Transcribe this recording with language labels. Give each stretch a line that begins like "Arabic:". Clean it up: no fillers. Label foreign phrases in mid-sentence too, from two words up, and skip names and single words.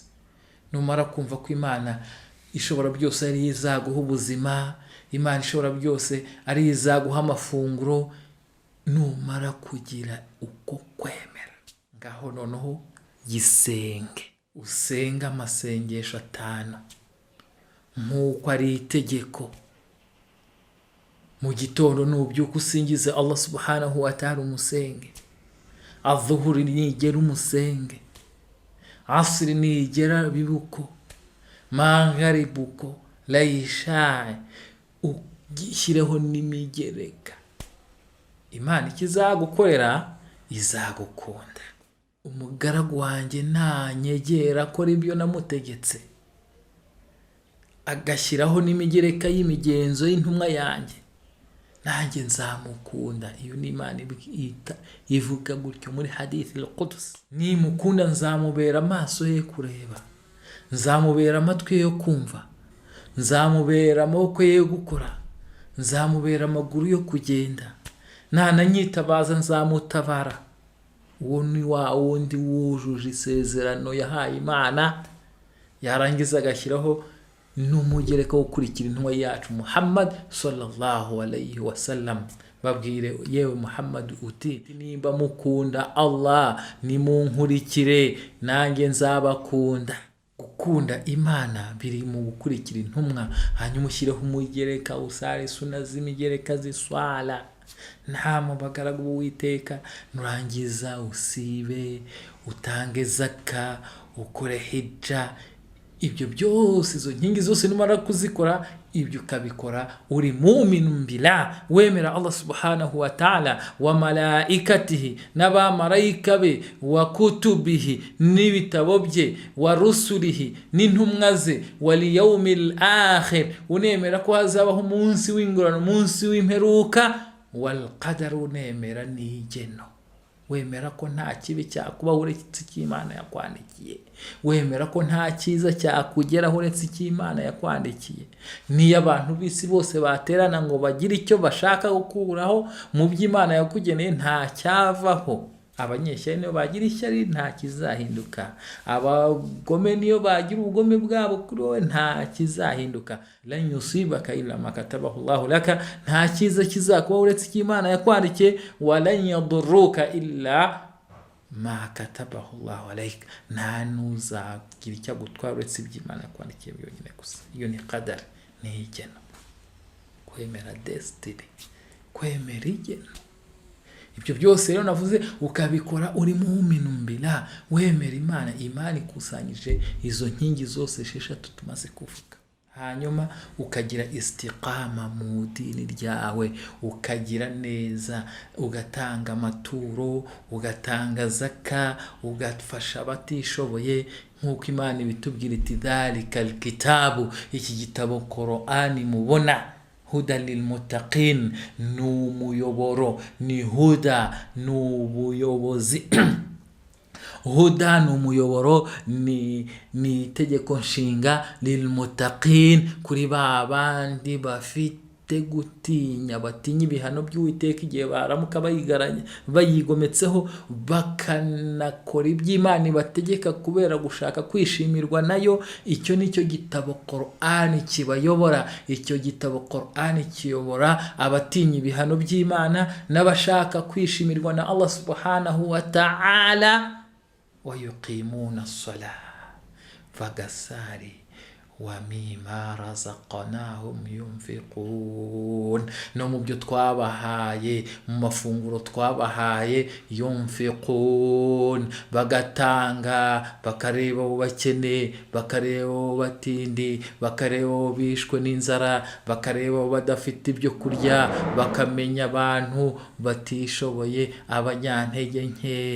Kinyarwanda: Numara kumva ko Imana ishobora byose ari izaguha ubuzima, Imana ishobora byose ari izaguha amafunguro, numara kugira uko kwemera, ngaho noneho yisenge, usenga amasengesho 5 nk'uko ari itegeko. Mu gitondo nubyuka usingize
Arabic: الله سبحانه وتعالى,
Kinyarwanda: umusenge. Adhuhuri nigera umusenge, asiri nigera bibuko, magharibuko, laisha, ugishireho n'imigereka. Imana ikizagukorera izagukunda. Umugaragu wanjye nanyegera akora ibyo namutegetse, agashyiraho n'imigereka y'imigenzo y'intumwa yanjye, nanjye nzamukunda. Iyo ni Imana ivuga gutyo muri
Arabic: حديث القدس.
Kinyarwanda: Nimukunda nzamubera amaso ye kureba, nzamubera amatwi yo kumva, nzamubera amaboko ye gukora, nzamubera amaguru yo kugenda, nananyitabaza nzamutabara. Uwo ni wa wundi wujuje isezerano yahaye Imana, yarangiza agashyiraho n'umugereka wo gukurikira intumwa yacu Muhammad
Arabic: صلى الله عليه وسلم.
Kinyarwanda: Babwire yewe Muhammad uti, nimba mukunda Allah nimunkurikire nanjye nzabakunda. gukunda Imana biri mu gukurikira intumwa, hanyuma ushyireho umugereka usare suna z'imigereka ziswala nta mu bagaragu b'Uwiteka, nurangiza usibe, utange zaka, ukore hija. Ibyo byose, izo nkingi zose numara kuzikora, ibyo ukabikora uri
Arabic: مؤمنون بالله,
Kinyarwanda: wemera
Arabic: الله سبحانه وتعالى، وملائكته,
Kinyarwanda: n'abamarayika be,
Arabic: وكتبه,
Kinyarwanda: n'ibitabo bye,
Arabic: ورسله,
Kinyarwanda: n'intumwa ze,
Arabic: واليوم الآخر,
Kinyarwanda: unemera ko hazabaho umunsi w'ingororano, umunsi w'imperuka,
Arabic: والقدر,
Kinyarwanda: unemera n'igeno, wemera ko nta kibi cyakubaho uretse icyo Imana yakwandikiye, wemera ko nta cyiza cyakugeraho uretse icyo Imana yakwandikiye. Niyo abantu b'isi bose baterana ngo bagire icyo bashaka gukuraho mu by'Imana yakugeneye, nta cyavaho. Abanyeshyari niyo bagira ishyari, nta kizahinduka. Abagome niyo bagira ubugome bwabo kuri wowe, nta kizahinduka.
Arabic: لن يصيبك إلا ما كتبه الله لك,
Kinyarwanda: nta cyiza kizakubaho uretse icyo Imana yakwandikiye.
Arabic: ولن يضرك إلا ما كتبه الله عليك,
Kinyarwanda: nta nuzagira icyo agutwara uretse ibyo Imana yakwandikiye byonyine gusa. Iyo ni qadar, ni igeno. Kwemera destiny, kwemera igeno. Ibyo byose rero navuze ukabikora uri
Arabic: مؤمنون بالله,
Kinyarwanda: wemera Imana. Imana ikusanyije izo nkingi zose 6 tumaze kuvuga. Hanyuma ukagira istiqama mu dini ryawe, ukagira neza, ugatanga amaturo, ugatanga zaka, ugafasha abatishoboye, nk'uko Imana ibitubwira iti
Arabic: ذلك الكتاب,
Kinyarwanda: iki gitabo Qur'ani mubona,
Arabic: هدى للمتقين,
Kinyarwanda: n'umuyoboro, ni huda, n'ubuyobozi huda n'umuyoboro, ni itegeko nshinga,
Arabic: للمتقين,
Kinyarwanda: kuri ba bandi bafite gutinya, batinya ibihano by'Uwiteka igihe baramuka bayigometseho, bakanakora iby'Imana ibategeka kubera gushaka kwishimirwa nayo. Icyo nicyo gitabo Qur'ani kibayobora. Icyo gitabo Qur'ani kiyobora abatinya ibihano by'Imana n'abashaka kwishimirwa na
Arabic: الله سبحانه وتعالى. ويقيمون الصلاة، fagasari، ومما رزقناهم ينفقون,
Kinyarwanda: no mu byo twabahaye, mu mafunguro twabahaye, yunfiqun, bagatanga, bakareba abo bakene, bakareba abo batindi, bakareba abo bishwe n'inzara, bakareba abo badafite ibyo kurya, bakamenya abantu batishoboye, abanyantege nke.